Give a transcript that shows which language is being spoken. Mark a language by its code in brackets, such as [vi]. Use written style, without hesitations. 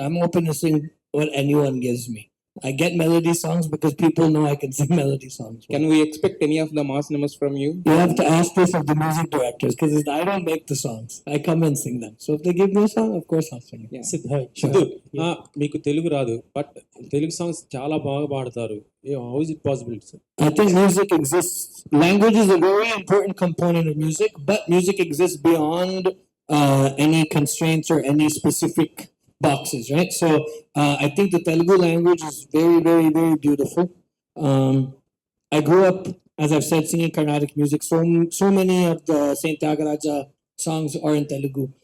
[en] I'm open to sing what anyone gives me. I get melody songs because people know I can sing melody songs. Can we expect any of the mass numbers from you? You have to ask this of the music directors because I don't make the songs. I come and sing them. So if they give me a song, of course I'll sing it. Yeah. [te] Siddhu, మీకు తెలుగు రాదు, but Telugu songs చాలా బాగా పాడతారు. [en] How is it possible, sir? I think music exists. Language is a very important component of music, but music exists beyond any constraints or any specific boxes, right? So I think the Telugu language is very, very, very beautiful. I grew up, as I've said, singing Carnatic music. So many of the Saint Tyagaraja songs are in Telugu.